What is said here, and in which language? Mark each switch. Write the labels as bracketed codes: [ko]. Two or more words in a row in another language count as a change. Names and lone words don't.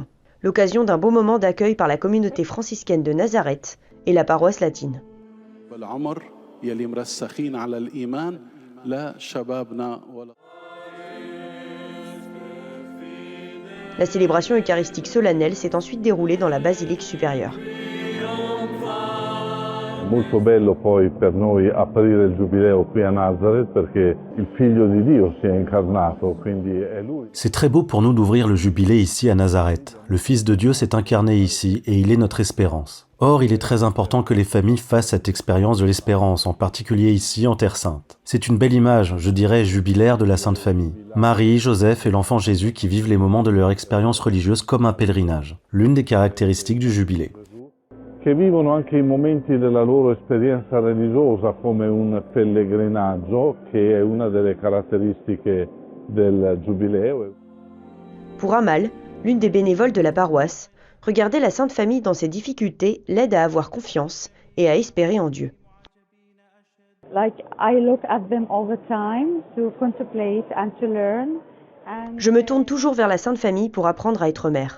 [fr] L'occasion d'un beau moment d'accueil par la communauté franciscaine de Nazareth et la paroisse latine. La célébration eucharistique solennelle s'est ensuite déroulée dans la basilique supérieure. [it] Molto bello poi per noi aprire il Giubileo qui a Nazareth perché il Figlio di Dio si è incarnato, quindi è lui. [fr] C'est très beau pour nous d'ouvrir le Jubilé ici à Nazareth. Le Fils de Dieu s'est incarné ici et il est notre espérance. Or, il est très important que les familles fassent cette expérience de l'espérance, en particulier ici en Terre Sainte. C'est une belle image, je dirais jubilaire de la Sainte Famille. Marie, Joseph et l'enfant Jésus qui vivent les moments de leur expérience religieuse comme un pèlerinage. L'une des caractéristiques du Jubilé. [it] Che vivono anche i momenti della loro esperienza religiosa come un pellegrinaggio, che è una delle caratteristiche del Giubileo. [fr] Pour Amal, l'une des bénévoles de la paroisse, regarder la Sainte Famille dans ses difficultés l'aide à avoir confiance et à espérer en Dieu. Je me tourne toujours vers la Sainte Famille pour apprendre à être mère.